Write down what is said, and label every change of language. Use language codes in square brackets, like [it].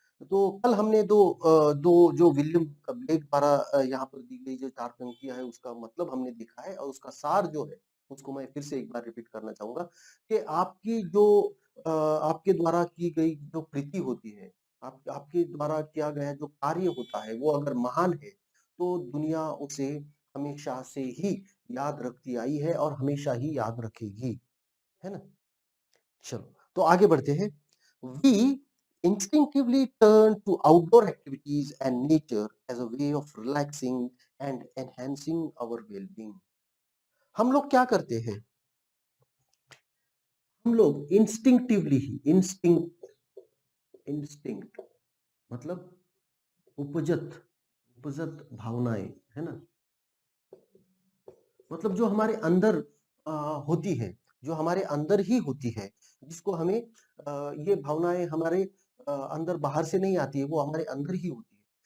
[hi] तो कल हमने दो जो विलियम ब्लेक द्वारा यहाँ पर दी गई जो 4 पंक्तियाँ है उसका मतलब हमने देखा है और उसका सार जो है उसको मैं फिर से एक बार रिपीट करना चाहूँगा कि आपकी जो आपके द्वारा की गई जो कृति होती है, आपके द्वारा किया गया जो कार्य होता है वो अगर महान है, तो दुनिया उसे हमेशा से ही याद रखती आई है और हमेशा ही याद रखेगी, है ना? चलो, तो आगे बढ़ते हैं। [en] We instinctively turn to outdoor activities and nature as a way of relaxing and enhancing our well-being. [hi] हम लोग क्या करते हैं? हम लोग इंस्टिंक्टिवली ही इंस्टिंक्ट मतलब उपजत उपजत भावनाएं, है ना? मतलब जो हमारे अंदर अ, होती है, जो हमारे अंदर ही होती है, जिसको हमें ये भावनाएँ हमारे अंदर बाहर से नहीं आती है, वो हमारे अंदर ही होती है।